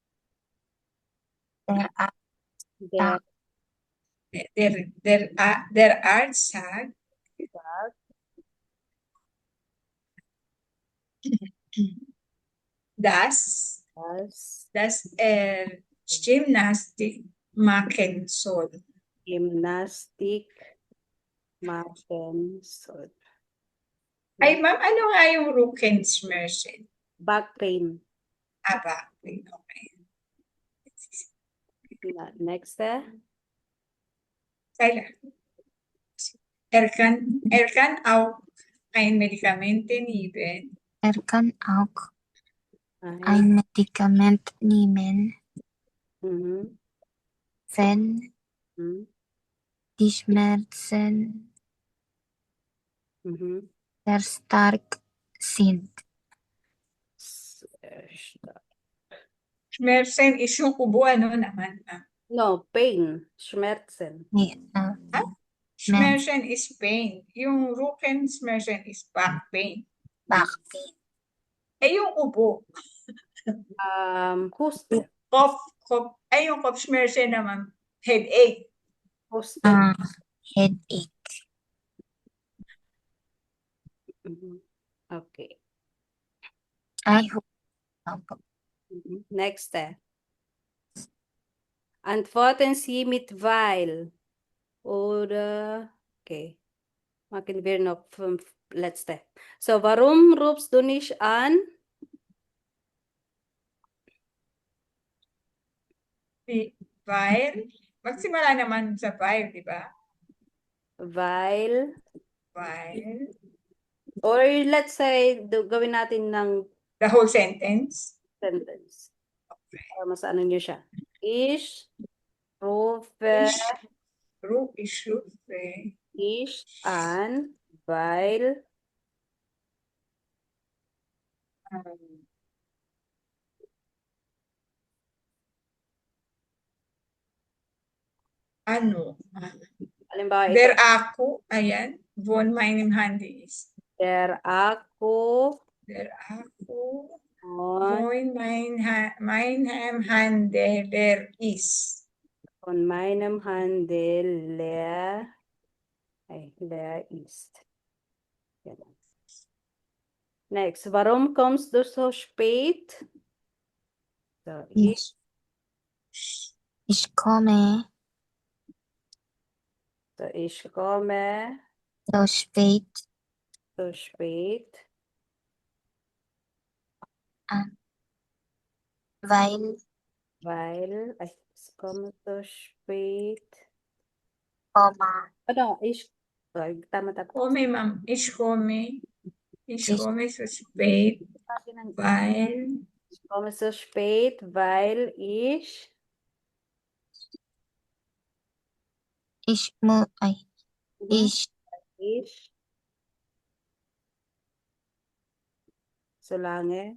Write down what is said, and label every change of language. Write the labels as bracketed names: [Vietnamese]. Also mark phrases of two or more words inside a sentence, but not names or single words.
[German] Der Arzt sagt, dass er Gymnastik machen soll. Gymnastik machen soll. [Filipino] Ay, ma'am, ano nga yung Rückenschmerzen? [English] Back pain. Back pain. Okay. Next, [Filipino] Kailan? [German] Er kann auch ein Medikament nehmen, kann auch ein, ein Medikament nehmen, mhm. wenn Mhm. die Schmerzen Mhm. sehr stark sind. Sehr stark. [Filipino] Schmerzen is yung ubo, ano naman? [English] No, pain. [German] Schmerzen. Nee, [English] Schmerzen is pain. Yung Rückenschmerzen is back pain. back pain. [Filipino] Eh, yung ubo, [German] Husten. [English] cough. [Filipino] Ay, yung Kopfschmerzen naman, [English] headache. [German] Husten. [English] Headache. Mhm. Okay. I hope. Mhm. Next, [German] Antworten Sie mit weil. Oder, okay. Machen wir noch 5 letzte. So, warum rufst du nicht an? Weil, [Filipino] magsimula naman sa weil, di ba? [German] Weil, Weil, [English] or let's say, [Filipino] gawin natin ng [English] the whole sentence. sentence. [Filipino] Para mas ano nyo siya. [German] Ich rufe Ich rufe dich an, weil [Filipino] ano? halimbawa ito, [German] Der Akku, ayan, von meinem Handy ist. der Akku Der Akku von von meinem Handy leer ist. meinem Handel leer ist. [Filipino] Ganun. [English] Next, [German] warum kommst du so spät? So, Ich komme ich komme so spät so spät, an, weil ich komme so spät. Oma [Filipino] Ano, tama. [German] Komme, ma'am. Ich komme so spät, weil Ich komme so spät, weil ich so lange